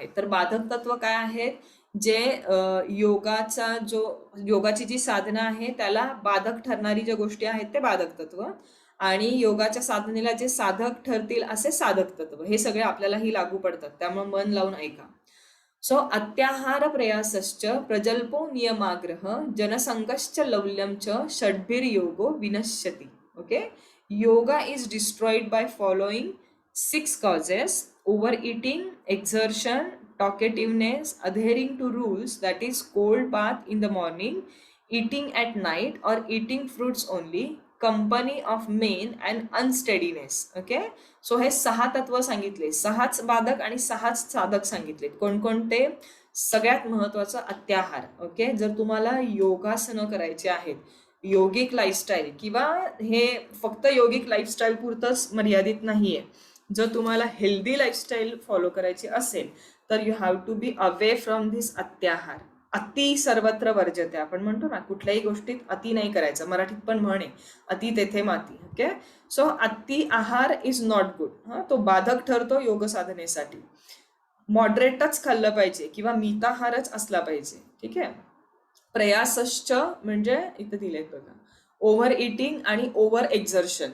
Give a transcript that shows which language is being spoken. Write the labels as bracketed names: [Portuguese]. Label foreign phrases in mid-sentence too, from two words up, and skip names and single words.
[Marathi] तर बाधक तत्व काय आहेत, जे योगाची जी साधना आहे त्याला बाधक ठरणारी ज्या गोष्टी आहेत ते बाधक तत्व. आणि योगाच्या साधनेला जे साधक ठरतील असे साधक तत्व हे सगळे आपल्यालाही लागू पडतात, त्यामुळे मन लावून ऐका. [Sanskrit] सो अत्याहार प्रयासश्च प्रजल्पो नियमाग्रह जनसंगश्च लौल्यम च षड्भिर्योगो विनश्यति. [English] OK, yoga is destroyed by following 6 causes: overeating, exertion, talkativeness, adhering to rules, that is cold bath in the morning, eating at night or eating fruits only, company of men and unsteadiness. [Marathi] ओके, सो हे 6 तत्व सांगितले, 6च बाधक आणि 6च साधक सांगितले. कोणकोणते? सगळ्यात महत्वाचं अत्याहार. ओके, जर तुम्हाला योगासनं करायचे आहेत, [English] yogic lifestyle, [Marathi] किंवा हे फक्त [English] yogic lifestyle [Marathi] पुरतंच मर्यादित नाहीये, जर तुम्हाला [English] healthy lifestyle [Marathi] फॉलो करायची असेल तर [English] you have to be away from this [Marathi] अत्याहार. [Sanskrit] अति सर्वत्र वर्जते, [Marathi] आपण म्हणतो ना, कुठल्याही गोष्टीत अति नाही करायचं. मराठीत पण म्हणे अति तेथे माती. ओके, सो अति आहार [English] is not good. [Marathi] तो बाधक ठरतो योग साधनेसाठी. मॉडरेटच खाल्लं पाहिजे किंवा मिताहारच असला पाहिजे. ठीक आहे. प्रयासश्च म्हणजे इथे दिलेत बघा, [English] over eating [Marathi] आणि [English] over exertion.